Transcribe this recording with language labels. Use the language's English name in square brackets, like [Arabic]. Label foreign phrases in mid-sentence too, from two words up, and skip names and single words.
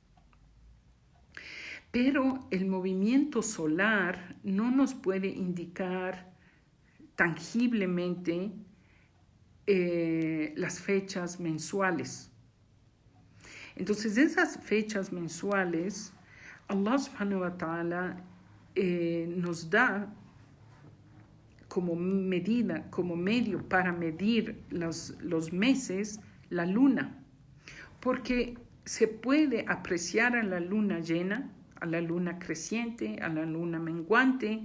[Spanish] Pero el movimiento solar no nos puede indicar tangiblemente las fechas mensuales. Entonces, esas fechas mensuales, Allah [Arabic] سبحانه وتعالى [Spanish] nos da como medida, como medio para medir los meses, la luna. Porque se puede apreciar a la luna llena, a la luna creciente, a la luna menguante.